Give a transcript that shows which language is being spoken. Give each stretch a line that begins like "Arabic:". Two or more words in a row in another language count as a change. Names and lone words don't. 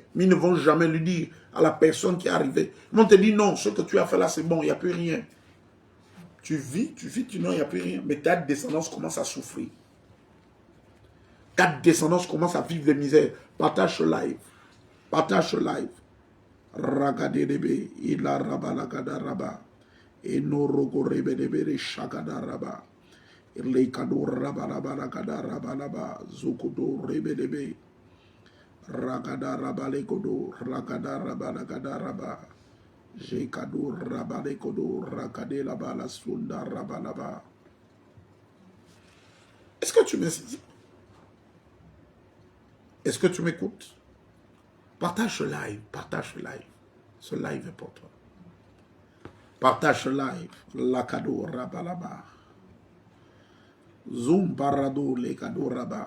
French: Mais ils ne vont jamais lui dire à la personne qui est arrivée. Ils vont te dire non, ce que tu as fait là, c'est bon, il n'y a plus rien. Tu vis, non, il n'y a plus rien. Mais ta descendance commence à souffrir. Ta descendance commence à vivre des misères. Partage ce live. Partage ce live. Ragadebe, ila raba lagada raba. Et no rogo rebe debe shagada raba. Le kado raba laba lagada raba laba. Zukudo rebe debe. Ragada raba le kodo. Ragada raba lagada raba. J'ai kado raba le kodo. Ragade laba la sunda raba laba. Est-ce que tu me saisis? Est-ce que tu m'écoutes? Partage ce live, partage ce live. Ce live est pour toi. Partage ce live. Lakado rabalaba. Zoom parado lekado raba.